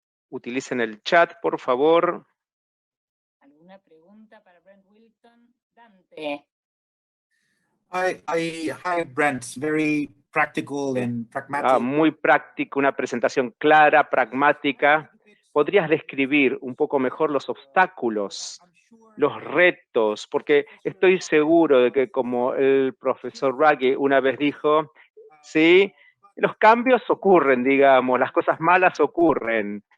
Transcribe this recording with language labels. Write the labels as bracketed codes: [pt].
[es] Utilicen el chat, por favor. ¿Alguna pregunta para Brent Wilton? Dante. [en] Hi, Brent. Very practical and pragmatic. [es] Muy práctico, una presentación clara, pragmática. ¿Podrías describir un poco mejor los obstáculos, los retos? Porque estoy seguro de que, como el profesor Ruggie una vez dijo, sí, los cambios ocurren, digamos, las cosas malas ocurren.